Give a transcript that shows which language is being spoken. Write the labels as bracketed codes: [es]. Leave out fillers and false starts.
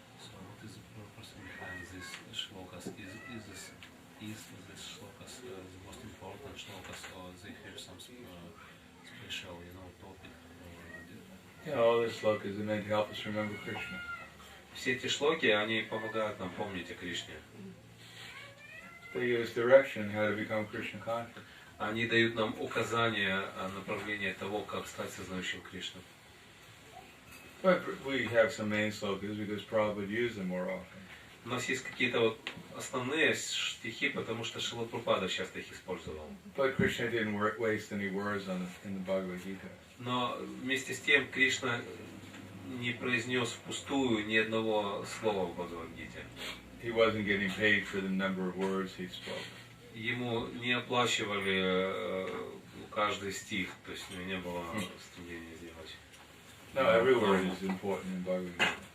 [en] So what is the purpose behind these shlokas? Is this shlokas the most important shlokas, or they have some special, topic? Yeah, all this look is meant to help us remember Krishna. [ru] Все эти шлоки, они помогают нам помнить о Кришне. [en] They give us direction how to become Krishna conscious. [ru] Они дают нам указания о направлении того, как стать сознающим Кришну. [en] But we have some main slokas because Prabhupada used them more often. [ru] У нас есть какие-то вот основные стихи, потому что Шрила Прабхупада часто их использовал. [en] But Krishna didn't waste any words in the Bhagavad Gita. [ru] Но вместе с тем Кришна не произнес впустую ни одного слова в Бхагавад-гите. [en] He wasn't getting paid for the number of words he spoke. [ru] Ему не оплачивали каждый стих, то есть у него не было стремления сделать. [en] No, every word is important in Bhagavad Gita.